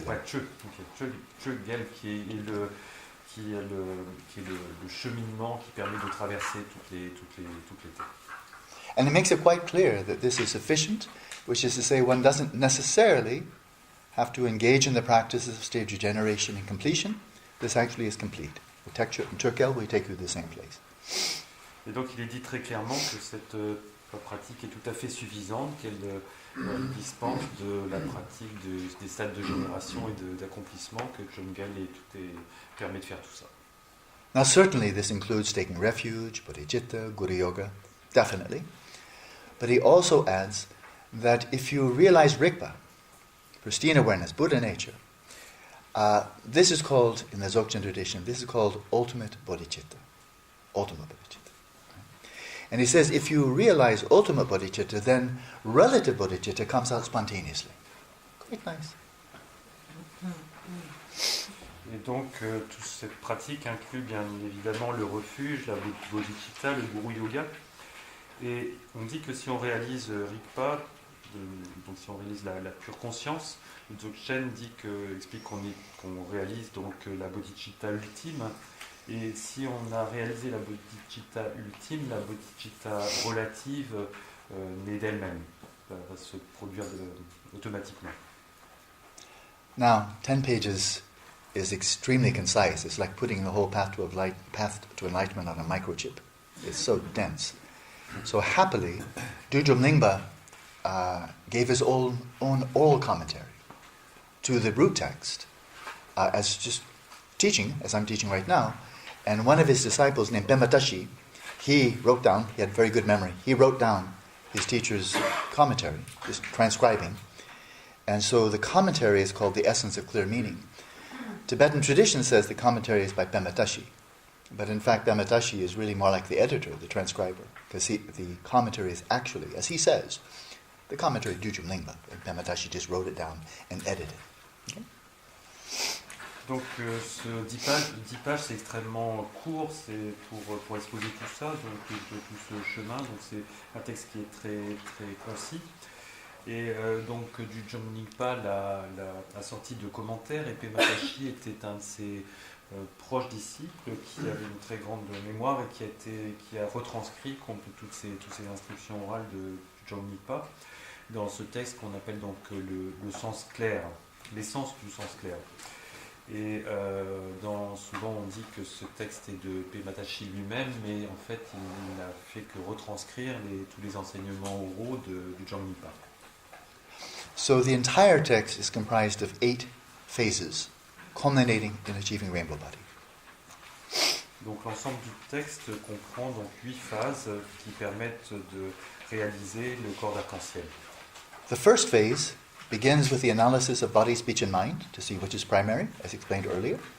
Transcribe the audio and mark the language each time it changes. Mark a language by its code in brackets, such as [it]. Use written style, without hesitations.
[fr] ouais, Che-gel qui est le cheminement qui permet de traverser toutes les terres. [en] And it makes it quite clear that this is sufficient, which is to say one doesn't necessarily have to engage in the practices of stage regeneration and completion. This actually is complete. The Tek-Chut and Turkel will take you to the same place. Et donc il est dit très clairement que cette pratique est tout à fait suffisante, qu'elle dispense de la pratique des stades de génération et d'accomplissement, que Chöngel permet de faire tout ça. Now certainly this includes taking refuge, bodhicitta, guru yoga, definitely. But he also adds that if you realize Rigpa, pristine awareness, Buddha nature, this is called, in the Dzogchen tradition, this is called ultimate bodhicitta. Ultimate bodhicitta. And he says if you realize ultimate bodhicitta, then relative bodhicitta comes out spontaneously. Quite nice. [fr] Et donc toute cette pratique inclut bien évidemment le refuge, la bodhicitta, le guru yoga. Et on dit que si on réalise Rigpa, donc si on réalise la pure conscience, le Dzogchen explique qu'on réalise donc la bodhicitta ultime. Et si on a réalisé la bodhicitta ultime, la bodhicitta relative naît d'elle-même, va se produire automatiquement. [en] Now, 10 pages is extremely concise. It's like putting the whole path to enlightenment on a microchip. It's so dense. So happily, Dudjom Lingpa gave his own oral commentary to the root text as just teaching, as I'm teaching right now. And one of his disciples named Pema Tashi, he wrote down, he had very good memory, he wrote down his teacher's commentary, just transcribing. And so the commentary is called The Essence of Clear Meaning. Tibetan tradition says the commentary is by Pema Tashi. But in fact, Pema Tashi is really more like the editor, the transcriber, because the commentary is actually, as he says, the commentary of Dudjom Lingpa. And Pema Tashi just wrote it down and edited it. Okay? [fr] Donc ce 10 pages c'est extrêmement court, c'est pour exposer tout ça, donc tout ce chemin, donc c'est un texte qui est très, très concis. Et donc Dudjom Lingpa l'a sorti de commentaires, et Pema Tashi était un de ses proches disciples qui avait une très grande mémoire et qui a retranscrit toutes ces instructions orales de Dudjom Lingpa dans ce texte qu'on appelle donc le sens clair, l'essence du sens clair. Et souvent on dit que ce texte est de Pema Tashi lui-même, mais en fait il n'a fait que retranscrire tous les enseignements oraux de Dudjom Lingpa. [en] So the entire text is comprised of 8 phases, culminating in achieving rainbow body. [fr] Donc l'ensemble du texte comprend donc 8 phases qui permettent de réaliser le corps d'arc-en-ciel. [en] The first phase begins with the analysis of body, speech and mind to see which is primary, as explained earlier.